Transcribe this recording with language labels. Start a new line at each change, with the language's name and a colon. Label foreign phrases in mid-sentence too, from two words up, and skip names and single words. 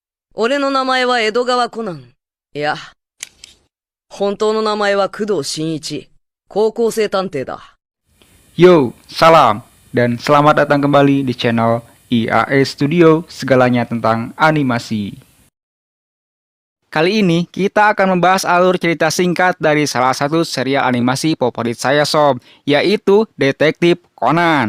Japanese: 俺の名前は江戸川コナン。いや、本当の名前は工藤新一。高校生探偵だ。
Indonesian: Yo, salam, dan selamat datang kembali di channel IAE Studio, segalanya tentang animasi. Kali ini kita akan membahas alur cerita singkat dari salah satu serial animasi favorit saya sob, yaitu Detektif Conan.